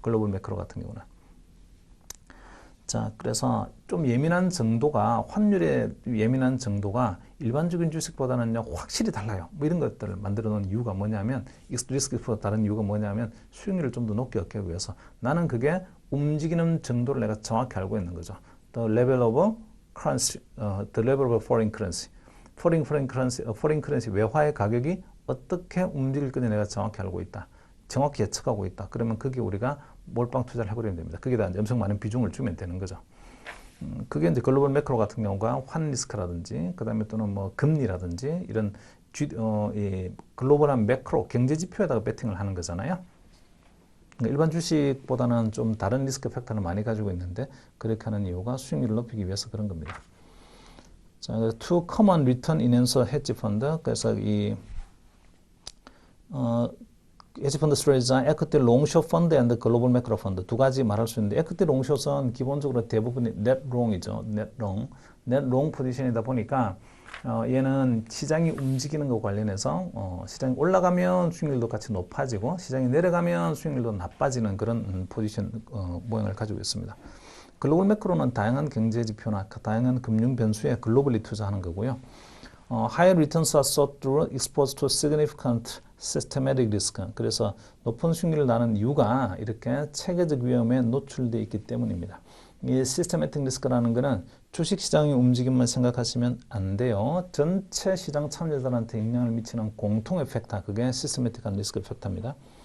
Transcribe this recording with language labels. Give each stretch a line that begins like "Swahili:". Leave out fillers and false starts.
Korean: 글로벌 매크로 같은 경우는. 자, 그래서 좀 예민한 정도가 환율에 예민한 정도가 일반적인 주식보다는 확실히 달라요. 뭐 이런 것들을 만들어 놓은 이유가 뭐냐면 리스크보다 다른 이유가 뭐냐면 수익률을 좀 더 높게 얻기 위해서 나는 그게 움직이는 정도를 내가 정확히 알고 있는 거죠.
English: The level of currency, the level of foreign currency.
Korean: foreign currency 외화의 가격이 어떻게 움직일 건지 내가 정확히 알고 있다. 정확히 예측하고 있다. 그러면 그게 우리가 몰빵 투자를 해버리면 됩니다. 거기다 엄청 많은 비중을 주면 되는 거죠. 그게 이제 글로벌 매크로 같은 경우가 환 리스크라든지, 그 다음에 또는 뭐 금리라든지, 이런 이 글로벌한 매크로 경제 지표에다가 베팅을 하는 거잖아요. 일반 주식보다는 좀 다른 리스크 팩터를 많이 가지고 있는데, 그렇게 하는 이유가 수익률을 높이기 위해서 그런 겁니다.
English: 자, two common return enhancer hedge fund.
Korean: 그래서 이, 헤지펀드 스트레이지는 에퀴티 롱숏 펀드 앤드 글로벌 매크로 펀드 두 가지 말할 수 있는데 에퀴티 롱숏은 기본적으로 대부분이 넷 롱이죠. 넷 롱 포지션이다 보니까 얘는 시장이 움직이는 것 관련해서 시장이 올라가면 수익률도 같이 높아지고 시장이 내려가면 수익률도 나빠지는 그런 포지션 모양을 가지고 있습니다. 글로벌 매크로는 다양한 경제 지표나 다양한 금융 변수에 글로벌리 투자하는 거고요.
English: Higher returns are sought through exposed to significant systematic risk.
Korean: 그래서 높은 수익률을 나는 이유가 이렇게 체계적 위험에 노출되어 있기 때문입니다. 이 systematic risk라는 것은 주식시장의 움직임만 생각하시면 안 돼요. 전체 시장 참여자들한테 영향을 미치는 공통의 팩터, 그게 systematic risk 팩터입니다.